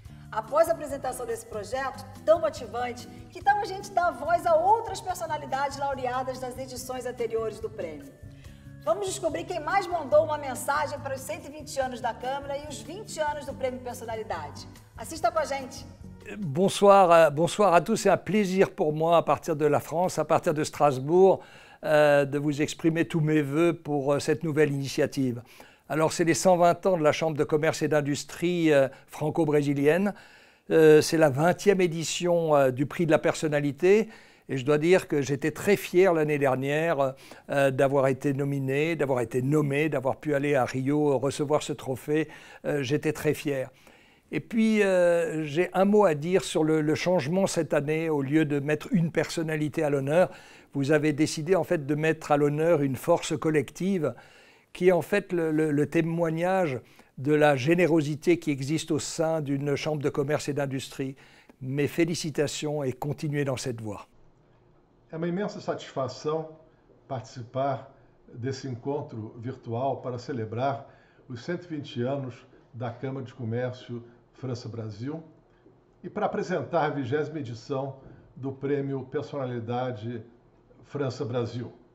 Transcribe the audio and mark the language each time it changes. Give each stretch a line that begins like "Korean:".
Portuguese: Após a apresentação desse projeto tão motivante, que tal a gente dar voz a outras personalidades laureadas das edições anteriores do prêmio? Vamos descobrir quem mais mandou uma mensagem para os 120 anos da Câmara e os 20 anos do Prêmio Personalidade. Assista com a gente.
French: Bonsoir, bonsoir à tous. C'est un plaisir pour moi, à partir de la France, à partir de Strasbourg, de vous exprimer tous mes vœux pour cette nouvelle initiative. Alors, c'est les 120 ans de la Chambre de commerce et d'industrie franco-brésilienne. C'est la 20e édition du prix de la personnalité. Et je dois dire que j'étais très fier l'année dernière d'avoir été nominé, d'avoir été nommé, d'avoir pu aller à Rio recevoir ce trophée. J'étais très fier. Et puis, j'ai un mot à dire sur le changement cette année. Au lieu de mettre une personnalité à l'honneur, vous avez décidé en fait de mettre à l'honneur une force collective qui est en fait le témoignage de la générosité qui existe au sein d'une chambre de commerce et d'industrie. Mes félicitations et continuez dans cette voie.
Portuguese: É uma imensa satisfação participar desse encontro virtual para celebrar os 120 anos da Câmara de Comércio França-Brasil e para apresentar a 20ª edição do Prêmio Personalidade França-Brasil.